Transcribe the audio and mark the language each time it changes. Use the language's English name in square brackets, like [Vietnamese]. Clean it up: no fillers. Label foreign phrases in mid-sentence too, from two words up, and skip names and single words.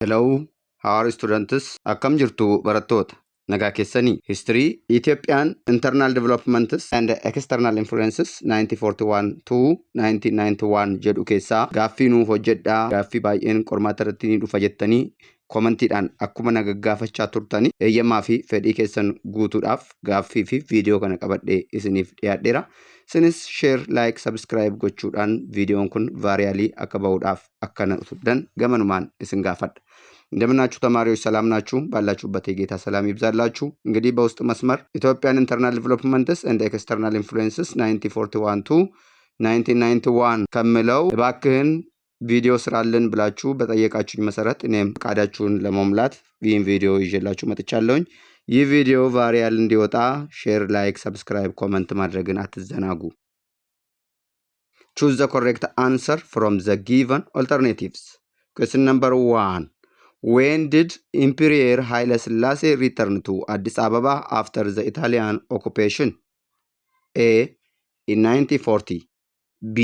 [English] Hello, how are students? [Oromo] Akkam jirtu barattoota. Nagaa keessanii History, Ethiopian Internal Developments and External Influences 1941 to 1991 jedhu keessaa gaaffii nuuf hojjedhaa. Gaaffii baay'een qormaata irratti ni dhufa jettanii kommentiidhaan akkuma nagaggaafachaa turtanii eeyyamaa fi fedhii keessan guutuudhaaf gaaffii fi viidiyoo kana qabadhee isiniif dhiyaadheera. Isinis [English] share, like, subscribe [Oromo] gochuudhaan viidiyoon kun vaariyaalii akka ba'uudhaaf akkana utubdan gamanumaan isin gaafadha. [Amharic] እንደምናችሁ ተማሪዎች ሰላም ናችሁ? ባላችሁበት የጌታ ሰላም ይብዛላችሁ። እንግዲህ በውስጥ መስመር Ethiopian Internal Developments and External Influences 1941 to 1991 ከመለው እባክህን ቪዲዮ ስራልን ብላችሁ በጠየቃችሁኝ መሰረት እኔም ፈቃዳችሁን ለመሙላት ይህን ቪዲዮ ይዤላችሁ መጥቻለሁኝ። ይህ ቪዲዮ ቫሪያል እንዲወጣ [English] share, like, subscribe, comment [Amharic] ማድረግን አትዘናጉ። [English] Choose the correct answer from the given alternatives. Question number 1. When did Emperor Haile Selassie return to Addis Ababa after the Italian occupation? A. In 1940. B.